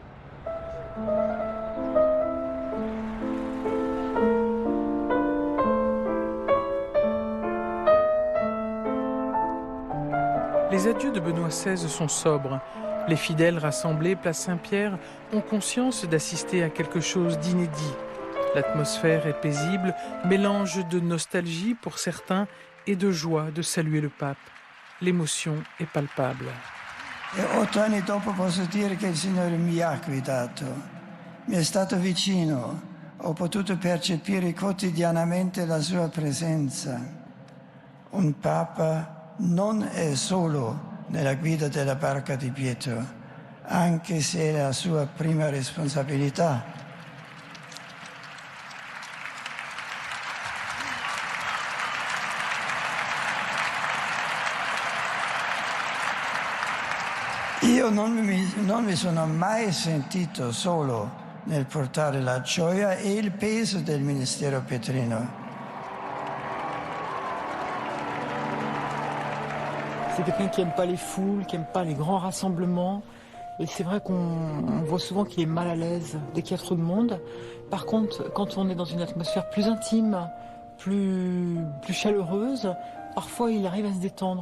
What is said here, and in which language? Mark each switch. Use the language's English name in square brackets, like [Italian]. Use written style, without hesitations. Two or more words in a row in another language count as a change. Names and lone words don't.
[French] Les adieux de Benoît XVI sont sobres. Les fidèles rassemblés place Saint-Pierre ont conscience d'assister à quelque chose d'inédit. L'atmosphère est paisible, mélange de nostalgie pour certains et de joie de saluer le pape. L'émotion est palpable. [Italian] E 8 anni dopo posso dire che il Signore mi ha guidato, mi è stato vicino, ho potuto percepire quotidianamente la sua presenza. Un Papa non è solo nella guida della barca di Pietro, anche se è la sua prima responsabilità. Io non mi sono mai sentito solo nel portare la gioia e il peso del ministero pietrino. [French] C'est quelqu'un qui n'aime pas les foules, qui n'aime pas les grands rassemblements. Et c'est vrai qu'on voit souvent qu'il est mal à l'aise dès qu'il y a trop de monde. Par contre, quand on est dans une atmosphère plus intime, plus chaleureuse, parfois il arrive à se détendre.